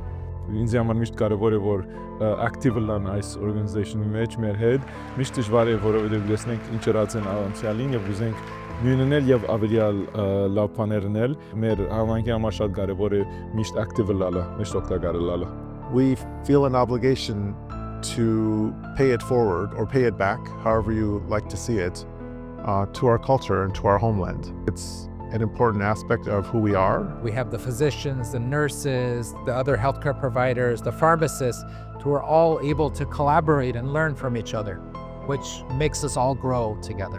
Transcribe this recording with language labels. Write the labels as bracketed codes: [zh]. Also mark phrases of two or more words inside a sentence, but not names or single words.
[hy] Ինձ համար միշտ կարևոր է որ ակտիվ լան այս օրգանիզացիոնի մեջ մեր հետ միշտ դժվար է որովհետև լսենք ինչ ըրած են անցյալին եւ ուզենք նույննել եւ ավելի լավ բաներ անել մեր համայնքի համար շատ կարևոր է միշտ ակտիվ լալը միշտ օգտակար լալը [en] We feel an obligation to pay it forward or pay it back, however you like to see it, to our culture and to our homeland. It's an important aspect of who we are. We have the physicians, the nurses, the other healthcare providers, the pharmacists, who are all able to collaborate and learn from each other, which makes us all grow together.